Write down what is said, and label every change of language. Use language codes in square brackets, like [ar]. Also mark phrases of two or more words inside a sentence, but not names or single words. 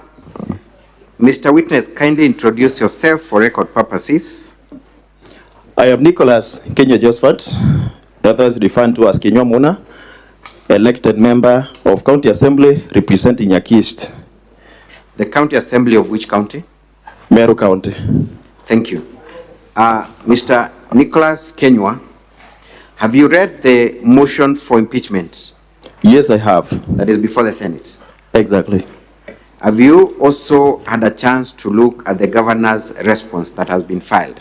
[en] Mr. Witness, kindly introduce yourself for record purposes. I am Nicholas Kenya Josephat, others referred to as Kenya Muna, elected member of County Assembly representing Yakist. The County Assembly of which county? Meru County. Thank you. Mr. Nicholas Kenywa, have you read the motion for impeachment? Yes, I have. That is before the Senate? Exactly. Have you also had a chance to look at the governor's response that has been filed?